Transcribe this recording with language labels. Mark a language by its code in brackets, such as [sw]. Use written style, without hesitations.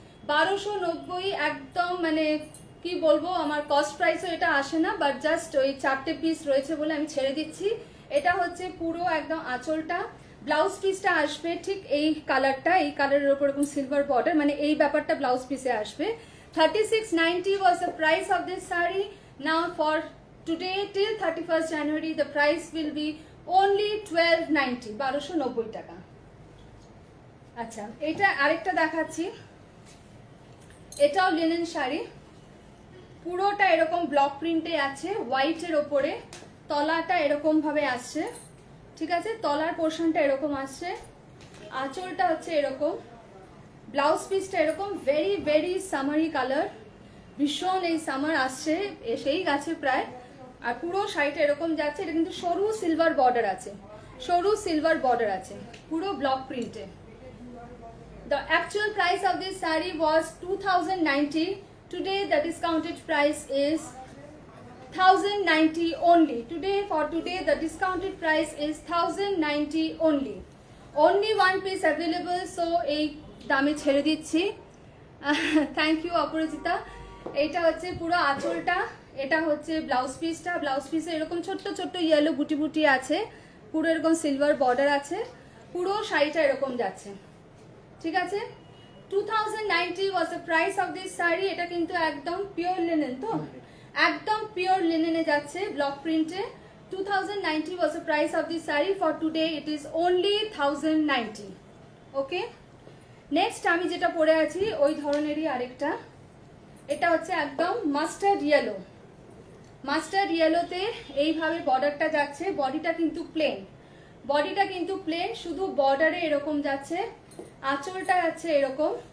[bn] 1290 একদম, মানে কি বলবো, আমার কস্ট প্রাইসও এটা আসে না, বাট জাস্ট ওই 4টে পিস রয়েছে বলে আমি ছেড়ে দিচ্ছি। এটা হচ্ছে পুরো একদম আঁচলটা, ব্লাউজ পিসটা আসবে ঠিক এই কালারটা, এই কালারের ওপর এরকম সিলভার বর্ডার, মানে এই ব্যাপারটা ব্লাউজ পিসে আসবে। [en] 3690 was the price of this saree. Now for today till 31st January the price will be only 1290, [bn] 1290 টাকা। আচ্ছা, এটা আরেকটা দেখাচ্ছি, এটাও লিনেন শাড়ি, পুরোটা এরকম ব্লক প্রিন্টে আছে হোয়াইটের ওপরে, তলাটা এরকম ভাবে আসছে, ঠিক আছে? তলার পোর্শনটা এরকম আসছে, আঁচলটা হচ্ছে এরকম, ব্লাউজ পিসটা এরকম, ভেরি ভেরি সামারি কালার, ভীষণ এই সামার আসছে, এসেই গেছে প্রায়। আর পুরো শাড়িটা এরকম যাচ্ছে। এটা কিন্তু সরু সিলভার বর্ডার আছে, সরু সিলভার বর্ডার আছে, পুরো block প্রিন্টে। [en] The actual price of this saree was 2090. Today the discounted price is 1090 only. For today the discounted price is 1090 only. Only one piece available, so [bn] এই দামে ছেড়ে দিচ্ছি। থ্যাংক ইউ অপরাজিতা। এটা হচ্ছে পুরো আঁচলটা, এটা হচ্ছে ব্লাউজ পিসটা। ব্লাউজ পিসে এরকম ছোট্ট ছোট্ট ইয়েলো বুটি বুটি আছে, পুরো এরকম সিলভার বর্ডার আছে, পুরো শাড়িটা এরকম যাচ্ছে, ঠিক আছে? [en] 2090 was the price of this saree. [bn] এটা কিন্তু একদম পিওর লিনেন, তো একদম পিওর লিনেনে যাচ্ছে block প্রিন্টে। [en] 2090 was the price of this saree. For today it is only 1090. [bn] Okay, next আমি যেটা পরে আছি ওই ধরনেরই আরেকটা, এটা হচ্ছে একদম মাস্টার্ড ইয়েলো। মাস্টার্ড ইয়েলোতে এইভাবে বর্ডারটা যাচ্ছে, বডিটা কিন্তু প্লেন, বডিটা কিন্তু প্লেন, শুধু বর্ডারে এরকম যাচ্ছে, আঁচলটা যাচ্ছে এরকম।